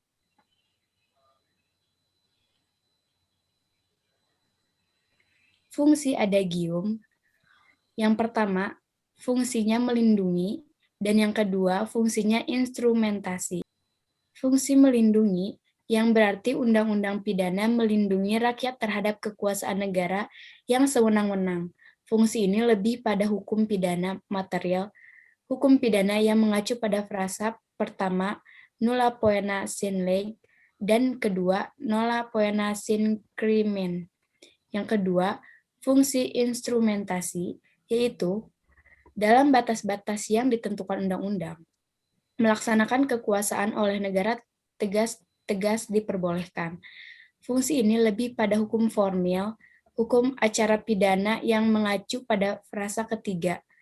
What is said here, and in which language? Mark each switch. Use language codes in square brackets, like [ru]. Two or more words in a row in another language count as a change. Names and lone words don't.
[id] Fungsi adagium, yang pertama, fungsinya melindungi, dan yang kedua, fungsinya instrumentasi. Fungsi melindungi, yang berarti undang-undang pidana melindungi rakyat terhadap kekuasaan negara yang sewenang-wenang. Fungsi ini lebih pada hukum pidana material, hukum pidana yang mengacu pada frasa pertama, [la] nulla poena sine lege, [id] dan kedua, [la] nulla poena sine crimen. [id] Yang kedua, fungsi instrumentasi, yaitu dalam batas-batas yang ditentukan undang-undang, melaksanakan kekuasaan oleh negara tegas diperbolehkan. Fungsi ini lebih pada hukum formil, hukum acara pidana yang mengacu pada frasa ketiga.